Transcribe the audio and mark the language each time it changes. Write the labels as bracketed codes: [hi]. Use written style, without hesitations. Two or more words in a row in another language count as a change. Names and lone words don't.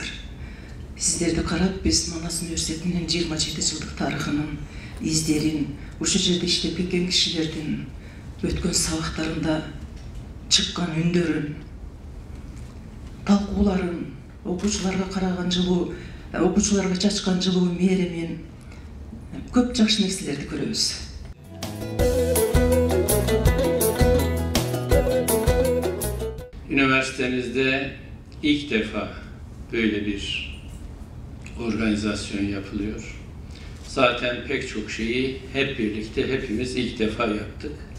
[ky] Сиздерди карап биз Манас университетинин 27 жылдык тарыхынын издерин, ушул жерде иштеп кеткен кишилердин өткөн сабактарында чыккан үндөрүн, талкууларын, окуучуларга караган жылуу, окуучуларга чачкан жылуу мээримин көп жакшы нерселерди көрөбүз. [tr] Üniversitenizde ilk defa böyle bir organizasyon yapılıyor. Zaten pek çok şeyi hep birlikte hepimiz ilk defa yaptık.